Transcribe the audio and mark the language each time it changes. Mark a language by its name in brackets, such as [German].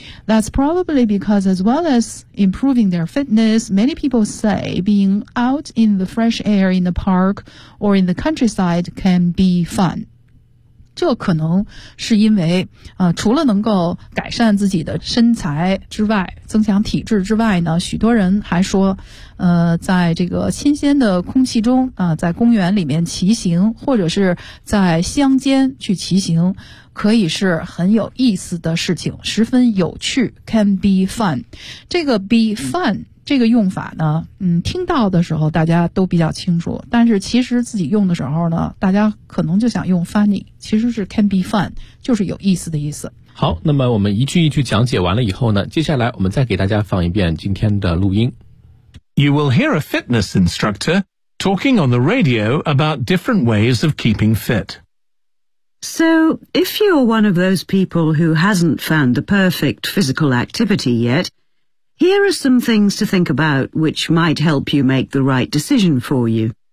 [English] That's probably because as well as improving their fitness, many people say being out in the fresh air in the park or in the countryside can be fun。 [Chinese] 这可能是因为除了能够改善自己的身材之外，增强体质之外呢，许多人还说在这个新鲜的空气中在公园里面骑行，或者是在乡间去骑行，可以是很有意思的事情，十分有趣， [English] can be fun。 [Chinese] 这个 be fun 这个用法呢，听到的时候大家都比较清楚，但是其实自己用的时候呢，大家可能就想用 funny， 其实是 [English] can be fun， [Chinese] 就是有意思的意思。好，那么我们一句一句讲解完了以后呢，接下来我们再给大家放一遍今天的录音。 [English] You will hear a fitness instructor talking on the radio about different ways of keeping fit. So, if you're one of those people who hasn't found the perfect physical activity yet, here are some things to think about which might help you make the right decision for you.